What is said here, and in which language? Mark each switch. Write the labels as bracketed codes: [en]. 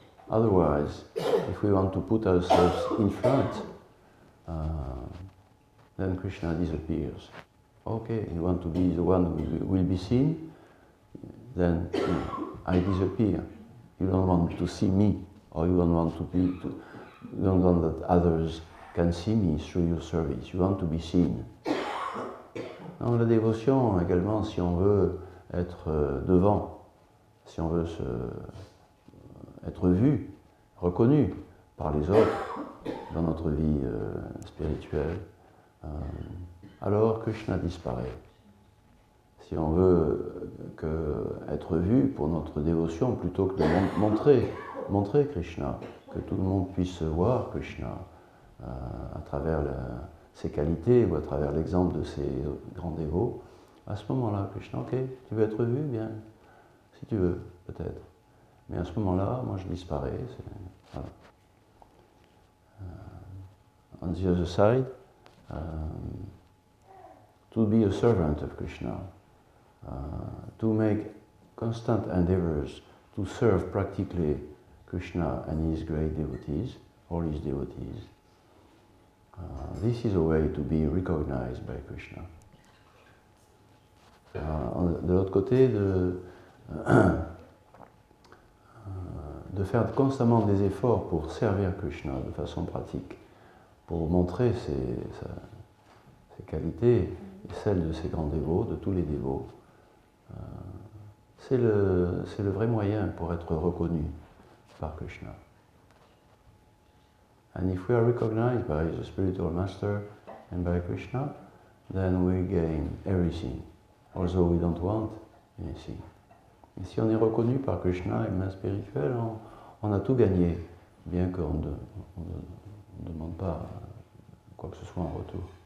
[en] Otherwise, if we want to put ourselves in front, then Krishna disappears. Okay, you want to be the one who will be seen, then I disappear. You don't want to see me, or you don't want you don't want that others can see me through your service. You want to be seen. [fr] Dans la dévotion, également, si on veut être devant, si on veut être vu, reconnu par les autres dans notre vie spirituelle, alors Krishna disparaît. Si on veut être vu pour notre dévotion, plutôt que de montrer Krishna, que tout le monde puisse voir Krishna à travers ses qualités ou à travers l'exemple de ses grands dévots, à ce moment-là, Krishna, ok, tu veux être vu, bien, si tu veux, peut-être. Mais à ce moment-là, moi je disparais. Voilà. [en] On the other side, to be a servant of Krishna, to make constant endeavors to serve practically Krishna and his great devotees, all his devotees. This is a way to be recognized by Krishna. [fr] De l'autre côté, de faire constamment des efforts pour servir Krishna de façon pratique, pour montrer ses qualités et celles de ses grands dévots, de tous les dévots. C'est le vrai moyen pour être reconnu par Krishna. [en] And if we are recognized by the spiritual master and by Krishna, then we gain everything, although we don't want anything. [fr] Et si on est reconnu par Krishna et le main spirituel, on a tout gagné, bien qu'on ne demande pas quoi que ce soit en retour.